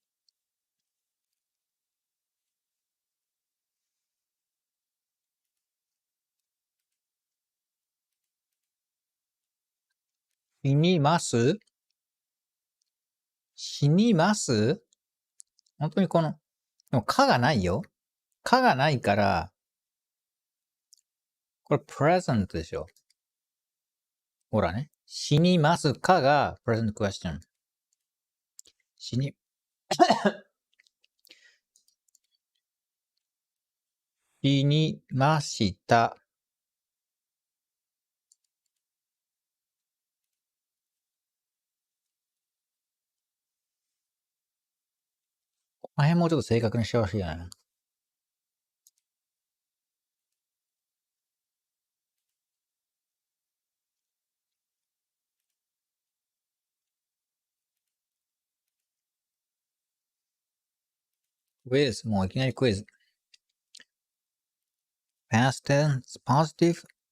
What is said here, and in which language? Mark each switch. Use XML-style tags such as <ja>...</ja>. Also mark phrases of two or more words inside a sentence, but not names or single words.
<ja>死にます死にます本当にこの、でも、かがないよ。かがないから、これ、present でしょ。ほらね。死にますかが</ja> <en>present question。</en> <ja>死に、死にました。この辺もうちょっと正確にしてほしいな。クイズ。もういきなりクイズ。</ja> <en>past tense, positive.</en>